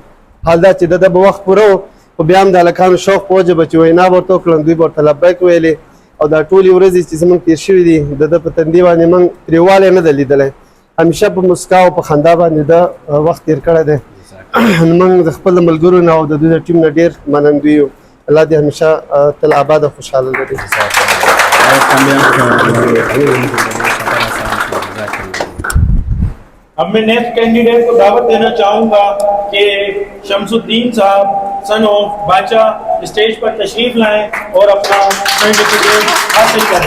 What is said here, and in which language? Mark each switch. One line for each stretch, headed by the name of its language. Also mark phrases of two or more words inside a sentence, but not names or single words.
Pashto: حال دا چې د ده به وخت پوره و خو بیا هم د هلکانو شوق په وجه به چې وینا به ورته وکړم دوی به ورته لبیک ویلې او دا ټولې ورځې چې زموږ تېر شوي دي د ده په تندي باندې موږ ترېوالی نه ده لیدلی. همیشه په مسکا او په خندا باندې ده وخت تېر کړی دی. موږ د خپل ملګرو نه او د دوی د ټیم نه ډېر منندوی یو. الله دې همیشه تل آباد او خوشحاله لري.
Urdu: اب میں
English: next candidate
Urdu: کو دعوت دینا چاہوں گا کہ شمس الدین صاحب
English: son of
Urdu: باچا سٹیج پر تشریف لائیں اور اپنا سرٹیفکیٹ حاصل کریں.